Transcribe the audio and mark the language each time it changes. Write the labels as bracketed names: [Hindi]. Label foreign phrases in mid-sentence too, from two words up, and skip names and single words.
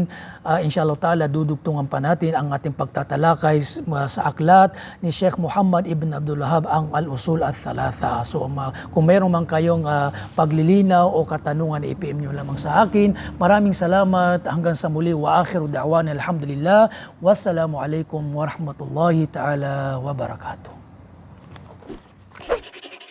[Arabic] إن شاء الله تعالى [Filipino] dudugtungan pa natin ang ating pagtatalakay sa aklat ni Sheikh Muhammad Ibn Abdul Wahhab, ang al-usul al-thalatha. So kung mayroon man kayong paglilinaw o katanungan, i-PM nyo lamang sa akin. Maraming salamat. Hanggang sa muli. [Arabic] وآخر دعوانا الحمد لله. والسلام عليكم ورحمة الله تعالى وبركاته.